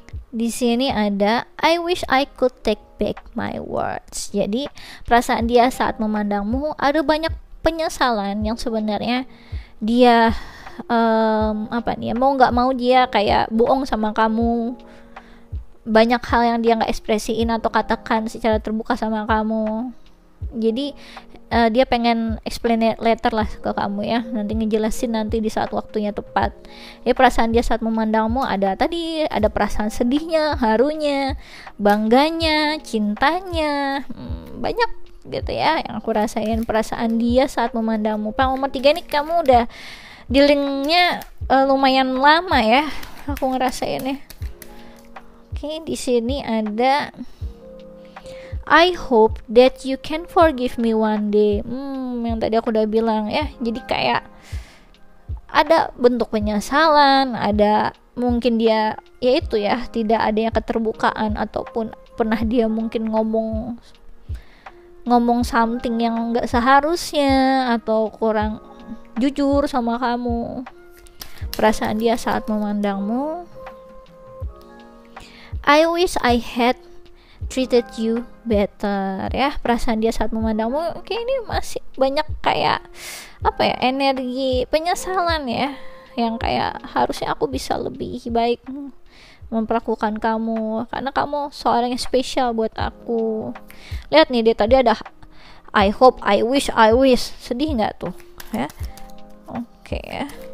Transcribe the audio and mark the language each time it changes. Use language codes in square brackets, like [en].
[id] Di sini ada [en] I wish I could take back my words. [id] Jadi perasaan dia saat memandangmu, ada banyak penyesalan yang sebenarnya dia mau nggak mau dia kayak bohong sama kamu. Banyak hal yang dia nggak ekspresiin atau katakan secara terbuka sama kamu. Jadi dia pengen [en] explain later [id] lah ke kamu, ya, nanti ngejelasin nanti di saat waktunya tepat. Ya, perasaan dia saat memandangmu ada perasaan sedihnya, harunya, bangganya, cintanya, banyak gitu ya yang aku rasain. Perasaan dia saat memandangmu. Pak nomor 3 ini kamu udah dealingnya lumayan lama ya, aku ngerasainnya. Oke, di sini ada [en] I hope that you can forgive me one day. [id] Yang tadi aku udah bilang ya. Jadi kayak ada bentuk penyesalan, ada mungkin dia yaitu ya tidak adanya keterbukaan, ataupun pernah dia mungkin ngomong something yang nggak seharusnya atau kurang jujur sama kamu. Perasaan dia saat memandangmu, [en] I wish I had treated you better, ya. [id] Perasaan dia saat memandangmu, oke, ini masih banyak kayak energi penyesalan ya, yang kayak harusnya aku bisa lebih baik memperlakukan kamu, karena kamu seorang yang spesial buat aku. Lihat nih, dia tadi ada [en] I hope, I wish, [id] sedih nggak tuh, ya? Oke, ya.